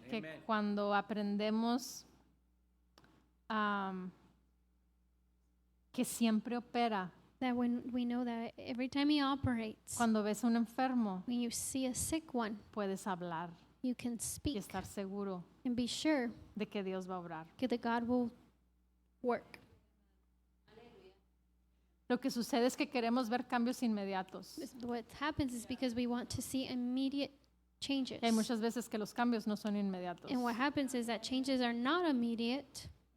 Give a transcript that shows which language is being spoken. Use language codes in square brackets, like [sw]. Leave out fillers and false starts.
[es] Que cuando aprendemos que siempre opera, [en] That when we know that every time He operates, [es] cuando ves a un enfermo, [en] when you see a sick one, [es] puedes hablar [en] you can [es] y [en] speak [es] estar seguro [en] and be sure [es] de que Dios va a obrar. [en] that God will work. [es] Lo que sucede es que queremos ver cambios inmediatos. [en] What happens is because we want to see immediate changes. [es] Hay muchas veces que los cambios no son inmediatos. [en] And what happens is that changes are not immediate